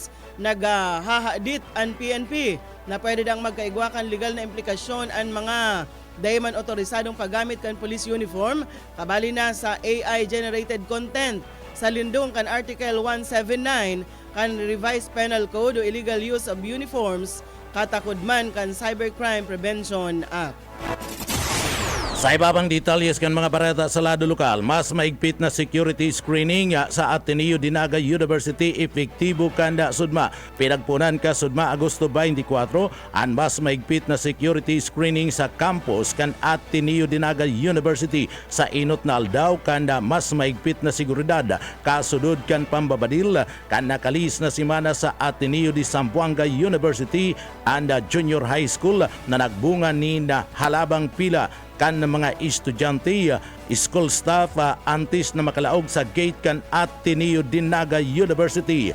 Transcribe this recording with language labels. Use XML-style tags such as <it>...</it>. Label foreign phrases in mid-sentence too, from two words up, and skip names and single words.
<bik>Naghahadit ang PNP na pwede dang magkaigwakan legal na implikasyon ang mga dayman otorisadong paggamit kan police uniform kabali na sa</bik> <en>AI generated content</en> <bik>sa lindong kan Article 179 kan Revised Penal Code o</bik> <en>illegal use of uniforms</en> <bik>katakudman kan Cybercrime Prevention Act. Sa iba pang detalyes kan mga barata sa lado lokal, mas maigpit na</bik> <en>security screening</en> <bik>sa Ateneo Dinaga University epektibo kanda sudma. Pinagpunan ka sudma Agosto 24 ang mas maigpit na</bik> <en>security screening</en> <bik>sa campus kan Ateneo Dinaga University sa inot na aldaw kanda mas maigpit na seguridad kasudod kan pambabadil kan nakalis na simana sa Ateneo de Zamboanga University and Junior High School na nagbunga ni na halabang pila kan mga estudyante,</bik> <en>school staff,</en> <bik>antes na makalaog sa gate kan Ateneo Dinaga University.</bik>